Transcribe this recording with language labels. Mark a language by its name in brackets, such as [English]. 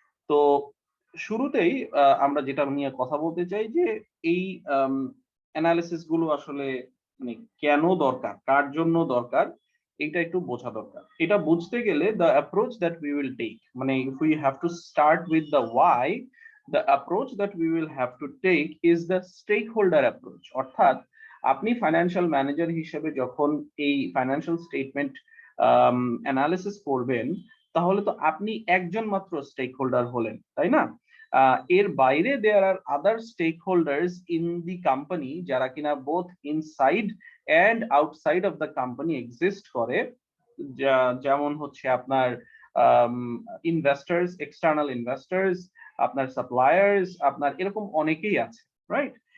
[Bangla] তো শুরুতেই আমরা যেটা নিয়ে কথা বলতে চাই যে এই অ্যানালিসিস গুলো আসলে মানে কেন দরকার, কার জন্য দরকার, এটা একটু বোঝা দরকার। এটা বুঝতে গেলে [English] the approach that we will take, মানে if we have to start with the why, the approach that we will have to take is the stakeholder approach. [Bangla] অর্থাৎ আপনি ফাইন্যান্সিয়াল ম্যানেজার হিসেবে যখন এই ফাইন্যান্সিয়াল স্টেটমেন্ট অ্যানালিসিস করবেন তাহলে তো আপনি একজন মাত্র স্টেক হোল্ডার হলেন, তাই না? এর বাইরে [English] there are other stakeholders in the company [Bangla] যারা কিনা [English] both inside and outside of the company [Bangla] exist করে, যেমন হচ্ছে আপনার ইনভেস্টার্স, এক্সটার্নাল ইনভেস্টার্স, আপনার সাপ্লায়ার্স, আপনার এরকম অনেকেই আছে, রাইট?